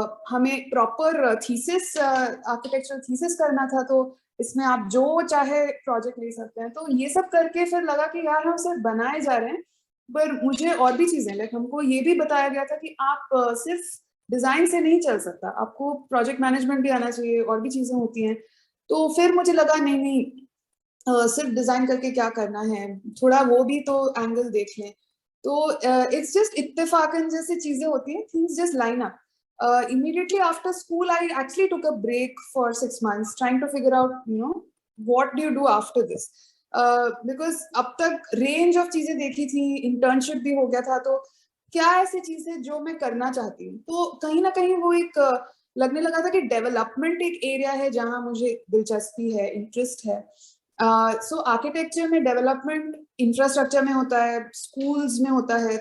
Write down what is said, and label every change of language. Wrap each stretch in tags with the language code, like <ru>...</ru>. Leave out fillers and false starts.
<hi>हमें proper thesis, architectural thesis करना था, तो इसमें आप जो चाहे प्रोजेक्ट ले सकते हैं। तो ये सब करके फिर लगा कि यार हम सिर्फ बनाए जा रहे हैं, पर मुझे और भी चीजें, लाइक हमको ये भी बताया गया था कि आप सिर्फ डिजाइन से नहीं चल सकता, आपको प्रोजेक्ट मैनेजमेंट भी आना चाहिए, और भी चीजें होती हैं। तो फिर मुझे लगा नहीं नहीं, सिर्फ डिजाइन करके क्या करना है, थोड़ा वो भी तो एंगल देख लें। तो</hi> <en>it's just</en> <hi>इत्तेफाकन जैसे चीजें होती हैं,</hi> <en>Things just line up. Immediately after school, I actually took a break for 6 months, trying to figure out, what do you do after this?</en> <hi>Because अब तक रेंज ऑफ चीजें देखी थी, इंटर्नशिप भी हो गया था, तो क्या ऐसी चीजें जो मैं करना चाहती हूँ। तो कहीं ना कहीं वो एक लगने लगा था कि डेवलपमेंट एक एरिया है जहां मुझे दिलचस्पी है, इंटरेस्ट है। सो आर्किटेक्चर में डेवलपमेंट इंफ्रास्ट्रक्चर में होता है, स्कूल्स में होता है।</hi>